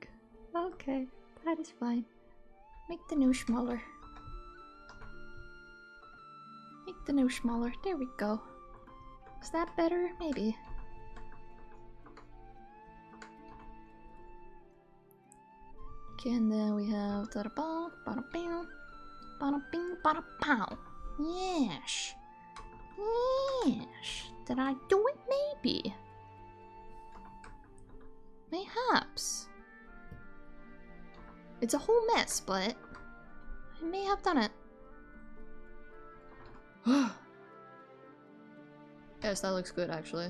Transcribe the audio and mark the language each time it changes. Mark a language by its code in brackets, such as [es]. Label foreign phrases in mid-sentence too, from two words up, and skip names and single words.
[en] Okay, that is fine. Make the nose smaller. Make the nose smaller. There we go. Is that better? Maybe. Okay, and then we have da da ba ba bing ba bing ba pow. Yes. Yes. Did I do it? Maybe. Mayhaps. It's a whole mess, but I may have done it. Yes, that looks good actually.